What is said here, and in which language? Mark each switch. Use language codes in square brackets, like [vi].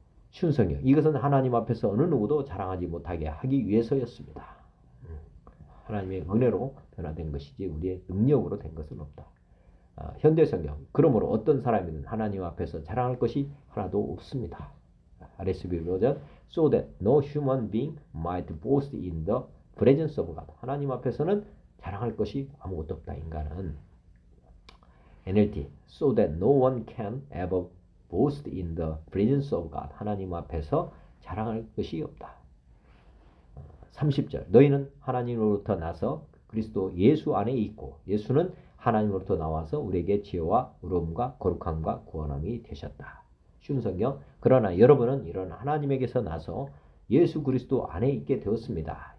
[ko] 순성경 이것은 하나님 앞에서 어느 누구도 자랑하지 못하게 하기 위해서였습니다. 하나님의 은혜로 변화된 것이지 우리의 능력으로 된 것은 없다. 현대성경 그러므로 어떤 사람이든 하나님 앞에서 자랑할 것이 하나도 없습니다. [en] RSV 버전 so that no human being might boast in the presence of God. [ko] 하나님 앞에서는 자랑할 것이 아무것도 없다. 인간은 [en] NLT so that no one can ever boast in the presence of God. [ko] 하나님 앞에서 자랑할 것이 없다. 30절 너희는 하나님으로부터 나서 그리스도 예수 안에 있고 예수는 하나님으로부터 나와서 우리에게 지혜와 의로움과 거룩함과 구원함이 되셨다. 쉬운 성경 그러나 여러분은 이런 하나님에게서 나서 예수 그리스도 안에 있게 되었습니다.